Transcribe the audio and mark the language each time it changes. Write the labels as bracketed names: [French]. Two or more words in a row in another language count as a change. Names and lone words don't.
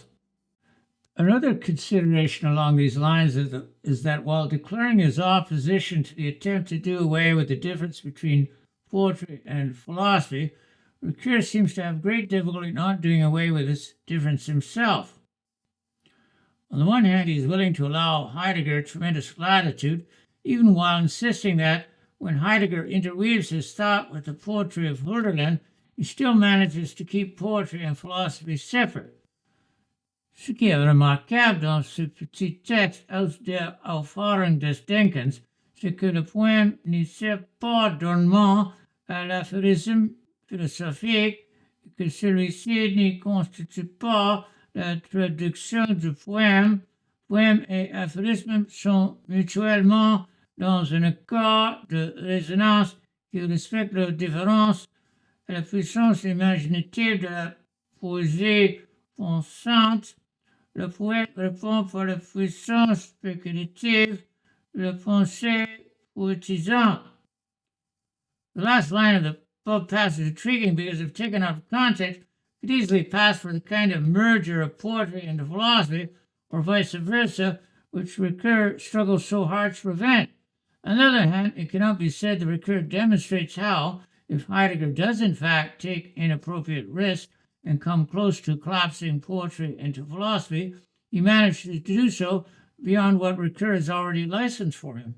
[English] Another consideration along these lines is that while declaring his opposition to the attempt to do away with the difference between poetry and philosophy, Ricoeur seems to have great difficulty not doing away with this difference himself. On the one hand, he is willing to allow Heidegger tremendous latitude, even while insisting that when Heidegger interweaves his thought with the poetry of Hölderlin, he still manages to keep poetry and philosophy separate. [French] Ce qui est remarquable dans ce petit texte aus der Auffahrung des Denkens, c'est que le poème n'y sert pas dormant à l'aphorisme philosophique, que celui-ci n'y constitue pas la traduction du poème. Poème et aphorisme sont mutuellement dans un accord de résonance qui respecte leur différence et la puissance imaginative de la poésie pensante. Le poète répond par la puissance spéculative de la pensée poétisante. [English] The last line of the above passage is intriguing because, if taken out of context, could easily pass for the kind of merger of poetry and philosophy, or vice versa, which Ricoeur struggles so hard to prevent. On the other hand, it cannot be said that Ricoeur demonstrates how, if Heidegger does in fact take inappropriate risks and come close to collapsing poetry into philosophy, he manages to do so beyond what Ricoeur has already licensed for him.